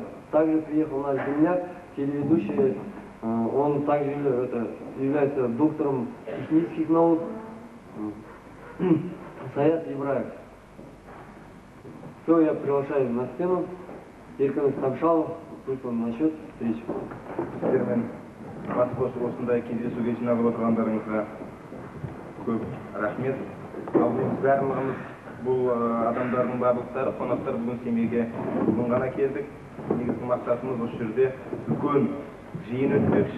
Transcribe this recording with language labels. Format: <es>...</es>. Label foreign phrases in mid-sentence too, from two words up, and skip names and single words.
<ru>Также приехал наш земляк, телеведущий, он также является доктором технических наук, Саят Ибраев. Все, я приглашаю на сцену Еркин Ставшалов, пусть он начнет встречу.</ru> <kk>Сіздермен бас қосып осындай кездесуге жиналып отырғандарыңызға көп рахмет. Ал біз барлығымыз бұл адамдардың барлықтары, қонақтар бүгін Семейге бүгін ғана келдік. Негізгі мақсатымыз осы жерде үлкен жиын өтпекші.</kk>